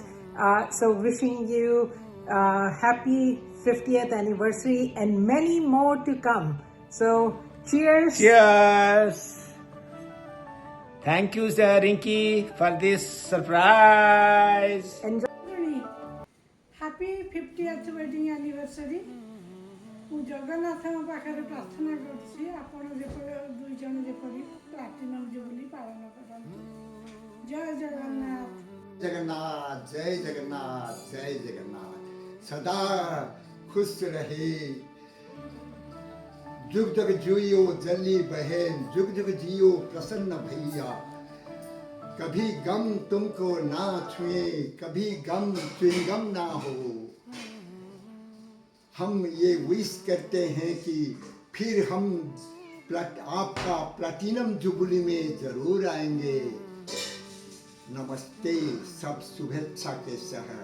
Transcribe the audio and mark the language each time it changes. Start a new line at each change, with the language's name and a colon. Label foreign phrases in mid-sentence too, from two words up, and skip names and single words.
English: So wishing you happy 50th anniversary and many more to come. So cheers. Cheers. Thank you, Sir Rinky, for this surprise. Enjoy. happy 50th wedding anniversary
Odia: ମୁଁ ଜଗନ୍ନାଥଙ୍କ ପାଖରେ ପ୍ରାର୍ଥନା କରୁଛି ଆପଣ ଯେପରି ଦୁଇ ଜଣ ଯେପରି
English: platinum jubilee
Odia: ପାଳନ କରନ୍ତୁ ଜୟ ଜଗନ୍ନାଥ
Hindi: जगन्नाथ जय जगन्नाथ जय जगन्नाथ सदा खुश रहे जुग जुग जियो जल्दी बहन जुग जुग जियो प्रसन्न भैया कभी गम तुमको ना छुए कभी गम च्युइंगम ना हो हम ये विश करते हैं कि फिर हम आपका
English: platinum jubilee
Hindi: में जरूर आएंगे नमस्ते सब शुभेच्छा के शहर